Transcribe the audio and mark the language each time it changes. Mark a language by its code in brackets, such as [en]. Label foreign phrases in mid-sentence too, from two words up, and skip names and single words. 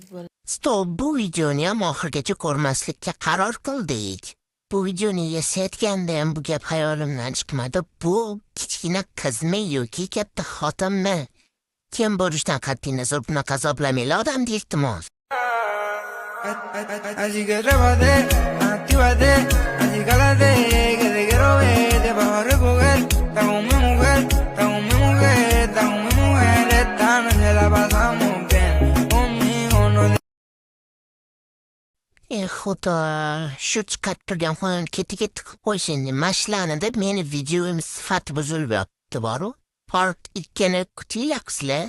[uz] Stop, bu videoni ham oxirigacha ko'rmaslikka qaror qildik. Bu videoni yasayotganda ham bu gap hayolimdan chiqmadi. Bu kichkina qizmi yoki katta xotinmi? Kim bo'lishidan qat'iy nazar bunaqa azoblamaylar odamni, iltimos. [es] Así que trépate, actívate, así cálate, que te quiero ver, te vas a recoger, está con mi mujer, esta noche la pasamos bien, conmigo no te... [uz] Xudo, shu chiqib turgan xon ketiga tiqib qo'ysin, mashlanada meni videoim sifati buzilib yotdi boru. Part 2ni kutyapsizlar.